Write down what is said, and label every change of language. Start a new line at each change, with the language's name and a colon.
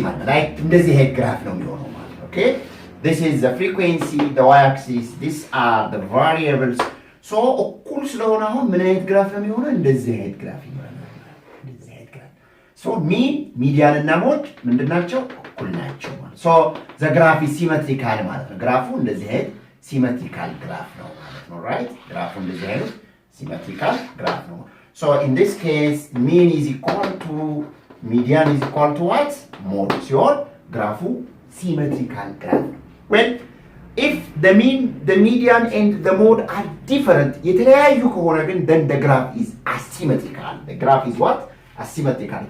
Amharic: Like እንደዚህ አይነት ግራፍ ነው የሚሆነው ማለት ነው። Okay?
English: This is the frequency, the y-axis, these are the variables.
Amharic: So እኩል ስለሆነ አሁን ምን አይነት ግራፍ ነው የሚሆነው? እንደዚህ አይነት ግራፍ ይሆናል። እንደዚህ አይነት ግራፍ. So mean, median እና mode ምንድናቸው? እኩል ናቸው ማለት።
English: So the graph is symmetrical
Amharic: ማለት ነው። ግራፉ እንደዚህ አይነት symmetrical ግራፍ ነው ማለት ነው። Right? ግራፉ እንደዚህ አይነት symmetrical ግራፍ ነው።
English: So in this case, mean is equal to median is equal to what? Mode ሲሆን ግራፉ symmetrical ግራፍ ነው። Well, if the mean, the median and the mode are different,
Amharic: የተለያዩ ከሆነ ግን
English: then the graph is asymmetrical. The graph is what? Asymmetrical.